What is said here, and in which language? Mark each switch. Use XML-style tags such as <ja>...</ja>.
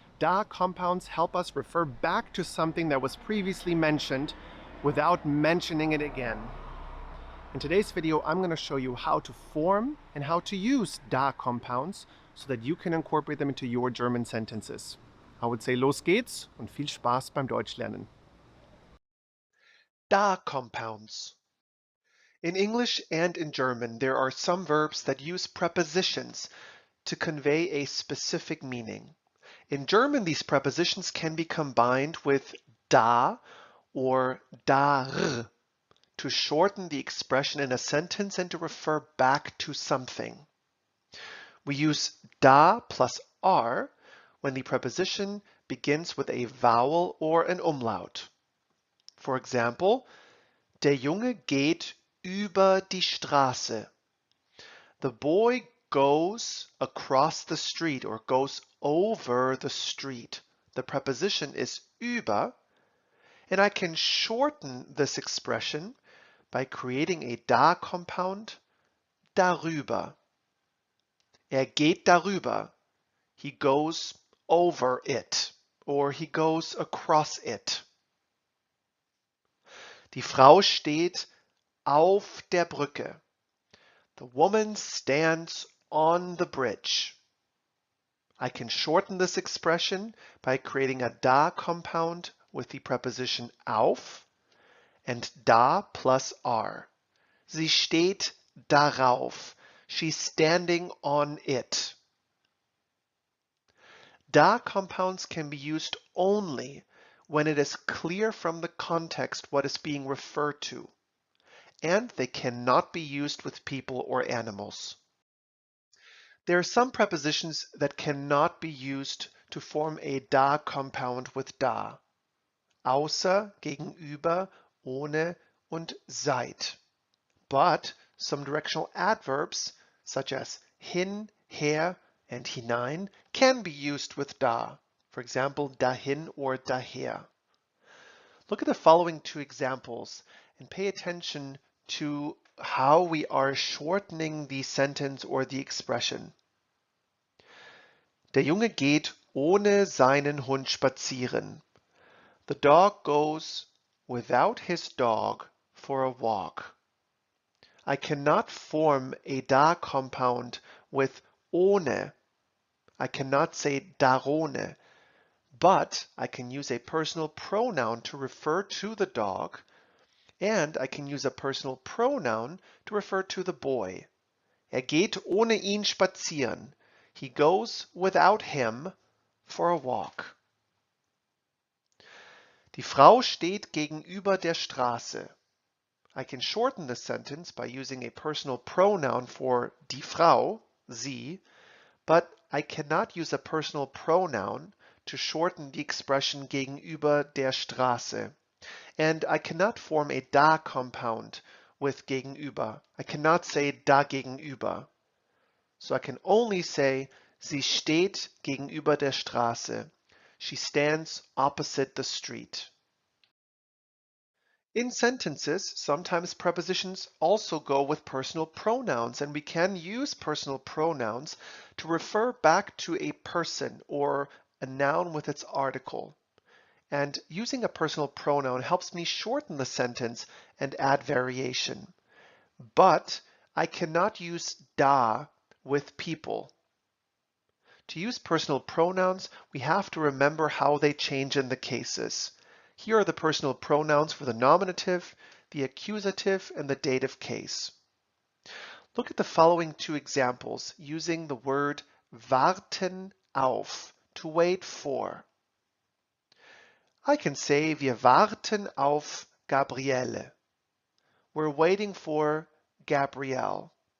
<en>Da compounds help us refer back to something that was previously mentioned without mentioning it again. In today's video, I'm going to show you how to form and how to use da compounds so that you can incorporate them into your German sentences. I would say</en> <de>los geht's und viel Spaß beim Deutschlernen.</de> <en>Da compounds. In English and in German, there are some verbs that use prepositions to convey a specific meaning. In German, these prepositions can be combined with da or dar to shorten the expression in a sentence and to refer back to something. We use da plus r when the preposition begins with a vowel or an umlaut. For example,</en> <de>der Junge geht über die Straße.</de> <en>The boy goes across the street or goes over the street. The preposition is über, and I can shorten this expression by creating a da compound, darüber.</en> <de>Geht darüber.</de> <en>He goes over it, or he goes across it.</en> <de>Die Frau steht auf der Brücke.</de> <en>The woman stands on the bridge. I can shorten this expression by creating a da compound with the preposition auf and da plus r.</en> <de>Sie steht darauf.</de> <en>She's standing on it. Da compounds can be used only when it is clear from the context what is being referred to, and they cannot be used with people or animals. There are some prepositions that cannot be used to form a da compound with da.</en> <de>Außer, gegenüber, ohne und seit.</de> <en>But some directional adverbs, such as hin, her, and hinein, can be used with da. For example, dahin or daher. Look at the following two examples and pay attention to how we are shortening the sentence or the expression.</en> <de>Der Junge geht ohne seinen Hund spazieren.</de> <en>The dog goes without his dog for a walk. I cannot form a da compound with ohne. I cannot say darone, but I can use a personal pronoun to refer to the dog, and I can use a personal pronoun to refer to the boy.</en> <de>Geht ohne ihn spazieren.</de> <en>He goes without him for a walk.</en> <de>Die Frau steht gegenüber der Straße.</de> <en>I can shorten the sentence by using a personal pronoun for die Frau, sie, but I cannot use a personal pronoun to shorten the expression gegenüber der Straße. And I cannot form a da compound with gegenüber. I cannot say da gegenüber. So I can only say</en> <de>sie steht gegenüber der Straße.</de> <en>She stands opposite the street. In sentences, sometimes prepositions also go with personal pronouns, and we can use personal pronouns to refer back to a person or a noun with its article. And using a personal pronoun helps me shorten the sentence and add variation. But I cannot use da with people. To use personal pronouns, we have to remember how they change in the cases. Here are the personal pronouns for the nominative, the accusative, and the dative case. Look at the following two examples using the word warten auf, to wait for. I can say,</en> <de>wir warten auf Gabriele.</de> <en>We're waiting for Gabrielle.</en>